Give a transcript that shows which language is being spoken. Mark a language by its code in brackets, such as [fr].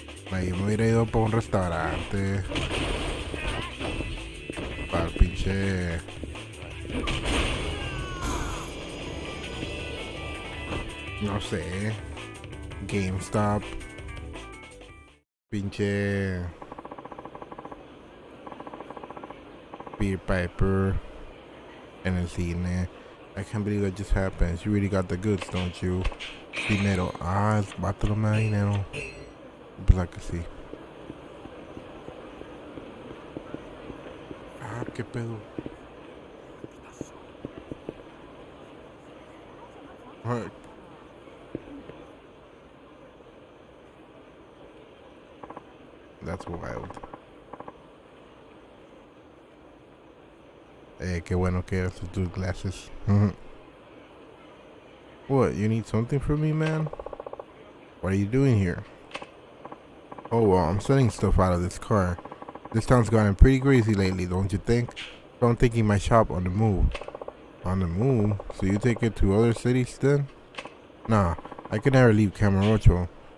[es] Ahí me hubiera ido para un restaurante, para el pinche no sé, GameStop, pinche Beer Piper, en el cine. [en] I can't believe that just happened. You really got the goods, don't you? [es] Dinero. Ah, el vato no me da dinero. Pues la que sí. Ah, qué pedo. [en] Alright. That's wild. [es] Qué bueno que eres tus glasses. [en] What, you need something from me, man? What are you doing here? Oh, well, I'm selling stuff out of this car. This town's gotten pretty crazy lately, don't you think? So I'm taking my shop on the move. On the move? So you take it to other cities then? Nah, I can never leave Camarocho.